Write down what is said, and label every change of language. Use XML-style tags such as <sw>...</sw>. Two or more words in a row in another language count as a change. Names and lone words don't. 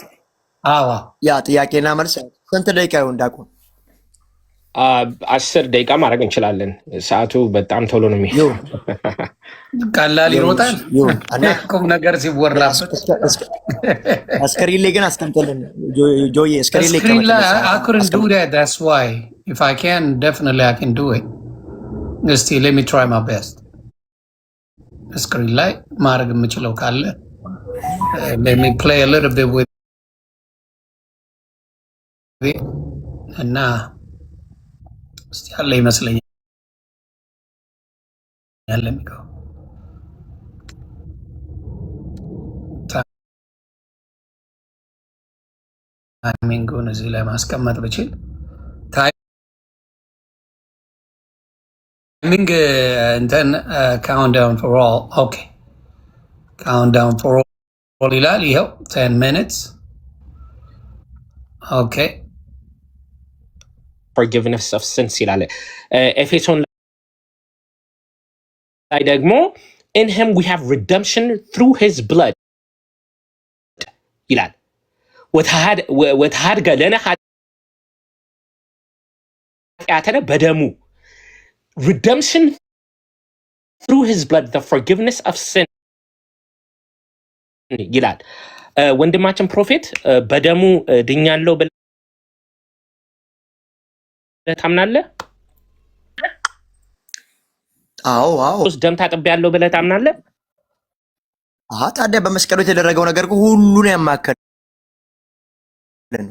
<am>ያ ጥያቄና መልስ ስንት ደቂቃ ይሆን ዲያቆን? 10 ደቂቃ ማድረግ እንችላለን። ሰዓቱ በጣም ቶሎ ነው የሚሄደው። ቀላል ይሮጣል ይሁን እና ቁም ነገር ሲወራበት ስክሪን ላይ ግን አስቀምጥልን ጆዬ፣ ስክሪን ላይ</am> <en>screen I couldn't do that. That's why if I can, definitely I can do it. Just let me try my best.</en> <am>Screen ላይ ማድረግ የምችለው ካለ</am> <en>let me play a little bit with</en> <am>it እና እስቲ ያለ ይመስለኛል ያለ የሚለው ታይሚንጉን እዚህ ላይ ማስቀመጥ ብችል ታይሚንግ እንትን</am> <en>countdown for all okay countdown for all</en> <am>ይላል። ይኸው 10 minutes ኦኬ</am> <en>forgiveness of sins</en> <am>ይላል። ኤፌሶን ላይ ደግሞ</am> <en>in him we have redemption through his blood</en> <am>ይላል።</am> <gez>ወተሃድገ ለነ ኃጢአተነ በደሙ</gez> <en>redemption through his blood the forgiveness of sin</en> <am>ይላል። ወንድማችን ፕሮፌት በደሙ ድኛለሁ ብለህ ታምናለህ? አዎ ደም ታጥቤያለሁ ብለህ ታምናለህ? ታዲያ በመስቀሉ የተደረገው ነገር ሁሉን ያማከለ ነው።</am>